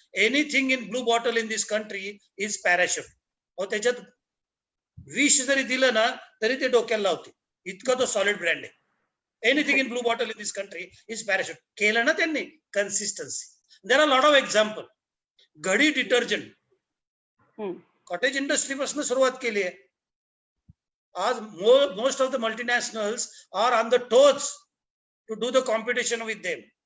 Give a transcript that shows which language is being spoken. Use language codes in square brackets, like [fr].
[en] Anything in blue bottle in this country is Parachute. [mr] और त्याच्यात विष जरी दिलं ना तरी ते डोक्याला लावते, इतका तो सॉलिड ब्रँड आहे. [en] Anything in blue bottle in this country is Parachute. [mr] केलं ना त्यांनी [en] Consistency. There are lot of example. [mr] घडी डिटर्जंट कॉटेज इंडस्ट्री पासून सुरुवात केली आहे. [en] आज most of the multinationals are on the toes to do the competition with them.